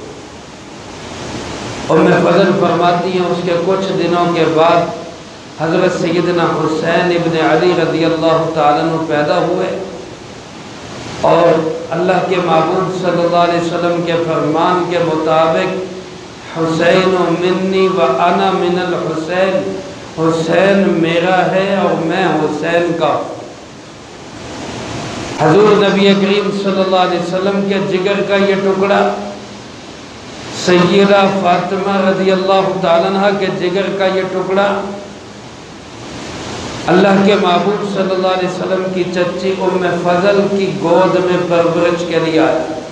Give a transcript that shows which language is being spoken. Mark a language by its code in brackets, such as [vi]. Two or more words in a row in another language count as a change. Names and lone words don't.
[ur] ام فضل فرماتی ہیں اس کے کچھ دنوں کے بعد حضرت سیدنا حسین ابن علی [ar] رضی اللہ تعالیٰ عنہ [ur] پیدا ہوئے، اور اللہ کے محبوب [ar] صلی اللہ علیہ وسلم [ur] کے فرمان کے مطابق [ar] حسین منی و انا من الحسین، [ur] حسین میرا ہے اور میں حسین کا۔ حضور نبی کریم [ar] صلی اللہ علیہ وسلم [ur] کے جگر کا یہ ٹکڑا سیدہ فاطمہ [ar] رضی اللہ تعالیٰ عنہ [ur] کے جگر کا یہ ٹکڑا اللہ کے محبوب [ar] صلی اللہ علیہ وسلم [ur] کی چچی ام فضل کی گود میں پرورش کے لیے آیا۔